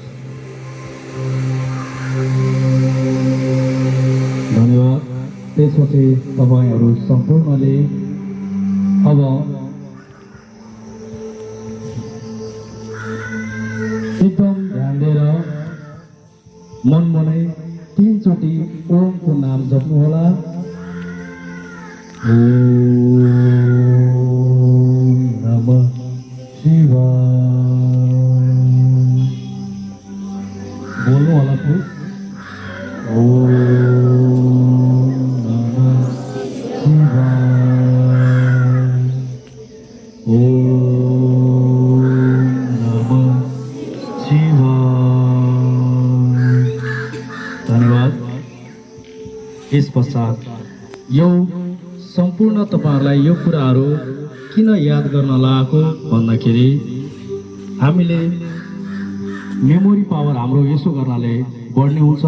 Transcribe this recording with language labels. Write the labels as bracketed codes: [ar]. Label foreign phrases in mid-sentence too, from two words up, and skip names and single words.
[ne] धन्यवाद। त्यसपछि तपाईँहरू सम्पूर्णले अब एकदम ध्यान दिएर मनमनै 3 चोटि ओमको नाम जप्नुहोला। [sa] ओम नमः शिवाय। [ne] बोल्नु होला प्लिज। [sa] ओम नमः शिवाय। ओम नमः शिवाय। [ne] धन्यवाद। यस पश्चात यो सम्पूर्ण तपाईहरुलाई यो कुराहरू किन याद गर्न लागेको भन्दाखेरि हामीले [en] memory power [ne] हाम्रो यसो गर्नाले बढ्ने हुन्छ।